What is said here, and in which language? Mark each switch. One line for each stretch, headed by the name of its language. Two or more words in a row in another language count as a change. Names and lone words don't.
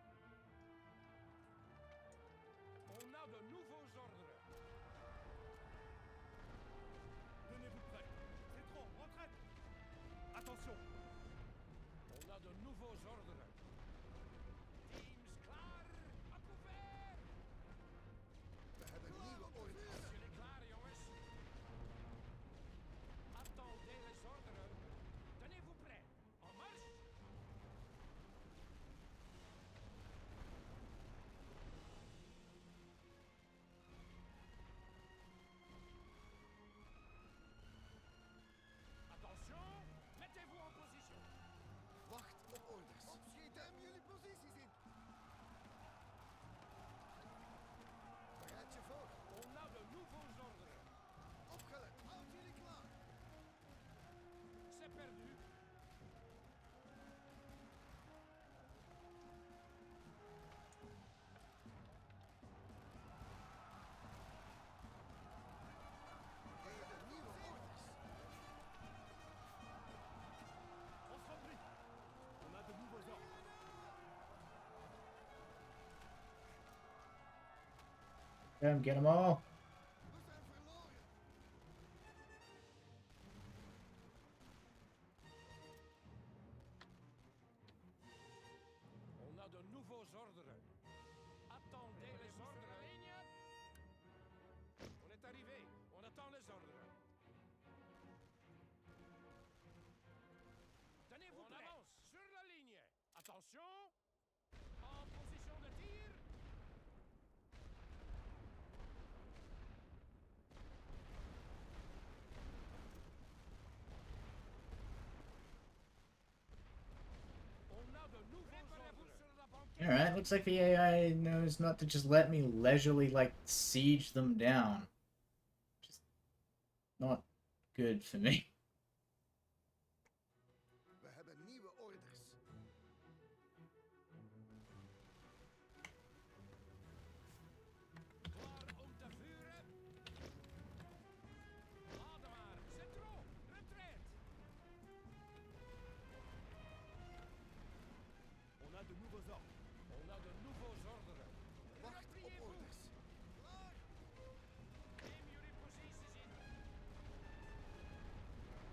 French: On a de nouveaux ordres. Tenez-vous prêts. C'est trop. Retraite. Attention. On a de nouveaux ordres.
Dutch: Teams klaar.
French: À couvert.
Dutch: We hebben nieuwe orders. Zijn jullie klaar, jongens?
French: Attendez les ordres. Tenez-vous prêts. En marche. Attention. Mettez-vous en position.
Dutch: Wacht op orders. Opschieten. Neem jullie posities in. Bereid je voor.
French: On a de nouveaux ordres.
Dutch: Opgelet. Houd jullie klaar.
French: C'est perdu.
Dutch: We hebben nieuwe orders.
French: On se replie. On a de nouveaux ordres.
English: Get them all.
Dutch: We zijn verloren.
French: On a de nouveaux ordres. Attendez les ordres. On est arrivé. On attend les ordres. Tenez-vous prêts. Avance sur la ligne. Attention. En position de tir. On a de nouveaux ordres. Sur la banquette.
English: Alright, looks like the AI knows not to just let me leisurely, like, siege them down. Just not good for me.
Dutch: We hebben nieuwe orders. Klaar om te vuren. Laden maar.
French: C'est trop. Retraite. On a de nouveaux ordres. On a de nouveaux ordres.
Dutch: Wacht op orders. Klaar. Neem jullie posities in.